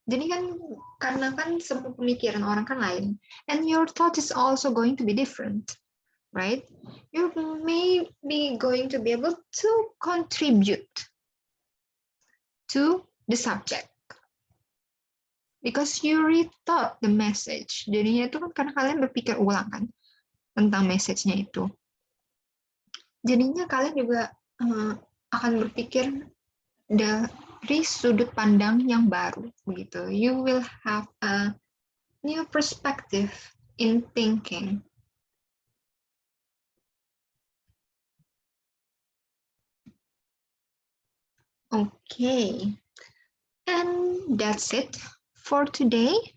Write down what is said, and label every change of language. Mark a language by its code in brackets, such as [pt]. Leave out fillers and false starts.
[id] Jadi kan karena kan semua pemikiran orang kan lain, [en] and your thought is also going to be different, right? You may be going to be able to contribute to the subject because you rethought the message. [id] Jadinya itu kan karena kalian berpikir ulang kan tentang message-nya itu. Jadinya kalian juga akan berpikir dari sudut pandang yang baru begitu. [en] You will have a new perspective in thinking. Okay, and that's it for today.